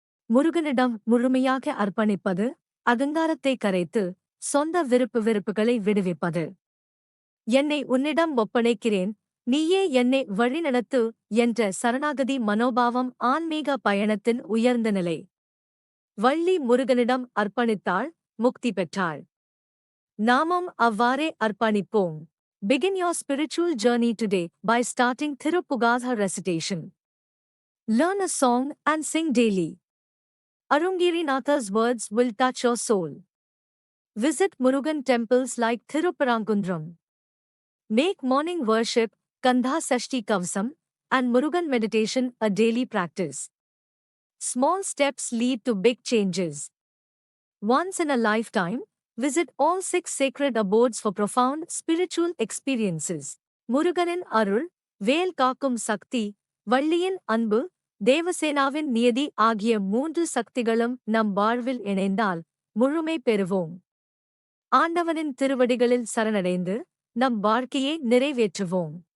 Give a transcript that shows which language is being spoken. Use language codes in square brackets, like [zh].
[ta] முருகனிடம் முழுமையாக அர்ப்பணிப்பது, அகங்காரத்தை கரைத்து சொந்த வெறுப்புகளை விடுவிப்பது. என்னை உன்னிடம் ஒப்படைக்கிறேன், நீயே என்னை வழிநடத்து என்ற சரணாகதி மனோபாவம் ஆன்மீக பயணத்தின் உயர்ந்த நிலை. வள்ளி முருகனிடம் அர்ப்பணித்தாள், முக்தி பெற்றாள். நாமும் அவ்வாறே அர்ப்பணிப்போம். [en] Begin your spiritual journey today by starting Thirupugadha recitation. Learn a song and sing daily. Arungirinatha's words will touch your soul. Visit Murugan temples like Thiruparangundram. Make morning worship, Kandha Sashti Kavasam, and Murugan meditation a daily practice. Small steps lead to big changes. Once in a lifetime, visit all 6 sacred abodes for profound spiritual experiences. [ta] முருகனின் அருள், வேல் காக்கும் சக்தி, வள்ளியின் அன்பு, தேவசேனாவின் நியதி ஆகிய 3 சக்திகளும் நம் வாழ்வில் இணைந்தால் முழுமை பெறுவோம். ஆண்டவனின் திருவடிகளில் சரணடைந்து நம் வாழ்க்கையை நிறைவேற்றுவோம்.